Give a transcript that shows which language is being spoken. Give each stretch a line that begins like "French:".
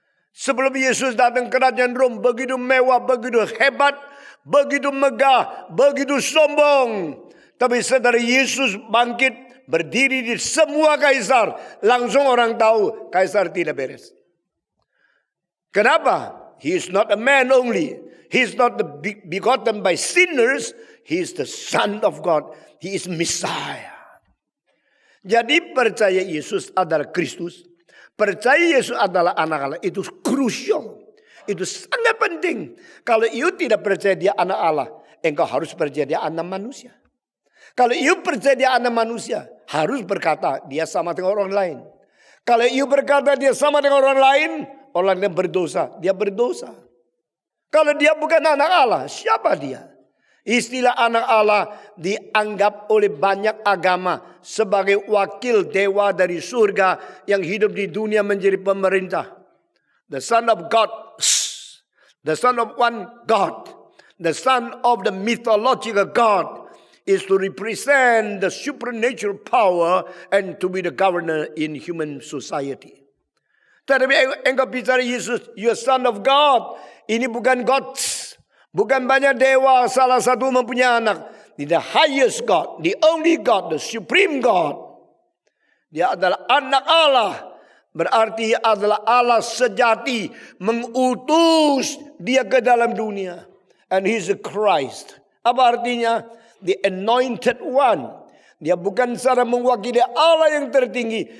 Indonesian: Sebelum Yesus datang kerajaan Rom begitu mewah, begitu hebat, begitu megah, begitu sombong. Tapi setelah Yesus bangkit berdiri di semua kaisar, langsung orang tahu kaisar tidak beres.
English: Kenapa? He is not a man only. He is not begotten by sinners. He is the Son of God. He is Messiah.
Indonesian: Jadi percaya Yesus adalah Kristus. Percaya Yesus adalah anak Allah. Itu krusial. Itu sangat penting. Kalau you tidak percaya dia anak Allah, engkau harus percaya dia anak manusia. Kalau you percaya dia anak manusia, harus berkata dia sama dengan orang lain. Kalau you berkata dia sama dengan orang lain, orang yang berdosa, dia berdosa. Kalau dia bukan anak Allah, siapa dia? Istilah anak Allah dianggap oleh banyak agama sebagai wakil dewa dari surga yang hidup di dunia menjadi pemerintah.
English: The Son of God, the Son of one God, the Son of the mythological God is to represent the supernatural power and to be the governor in human society.
Indonesian: Tetapi engkau bicara Yesus,
English: you are Son of God.
Indonesian: Ini bukan God. Bukan banyak dewa, salah satu mempunyai anak.
English: The highest God, the only God, the supreme God.
Indonesian: Dia adalah anak Allah. Berarti adalah Allah sejati. Mengutus dia ke dalam dunia.
English: And He's a Christ.
Indonesian: Apa artinya?
English: The anointed one.
Indonesian: Dia bukan secara mewakili Allah yang tertinggi.